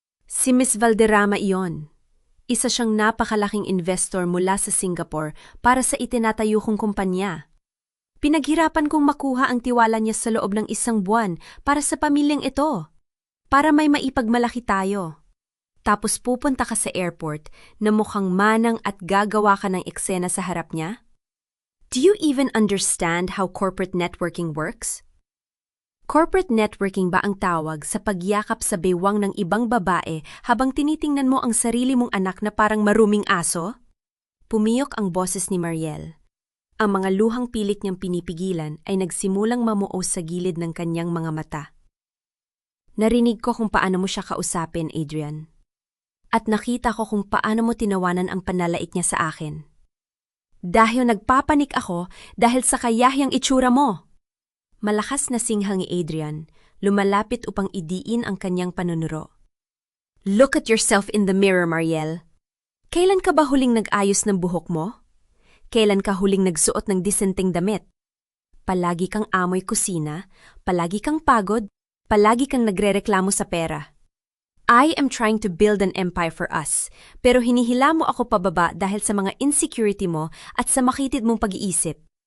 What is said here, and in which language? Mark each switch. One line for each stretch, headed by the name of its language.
Filipino: Si Miss Valderrama iyon. Isa siyang napakalaking investor mula sa Singapore para sa itinatayo kong kumpanya. Pinaghirapan kong makuha ang tiwala niya sa loob ng 1 buwan para sa pamilyang ito. Para may maipagmalaki tayo. Tapos pupunta ka sa airport na mukhang manang at gagawa ka ng eksena sa harap niya?
English: Do you even understand how corporate networking works?
Filipino: Corporate networking ba ang tawag sa pagyakap sa bewang ng ibang babae habang tinitingnan mo ang sarili mong anak na parang maruming aso? Pumiyok ang boses ni Mariel. Ang mga luhang pilit niyang pinipigilan ay nagsimulang mamuo sa gilid ng kanyang mga mata. Narinig ko kung paano mo siya kausapin, Adrian. At nakita ko kung paano mo tinawanan ang panlalait niya sa akin. Dahil nagpapanik ako dahil sa kayahiyang itsura mo. Malakas na singhal ni Adrian, lumalapit upang idiin ang kanyang panunuro.
English: Look at yourself in the mirror, Mariel.
Filipino: Kailan ka ba huling nag-ayos ng buhok mo? Kailan ka huling nagsuot ng disenteng damit? Palagi kang amoy kusina, palagi kang pagod, palagi kang nagrereklamo sa pera. I am trying to build an empire for us, pero hinihila mo ako pababa dahil sa mga insecurity mo at sa makitid mong pag-iisip.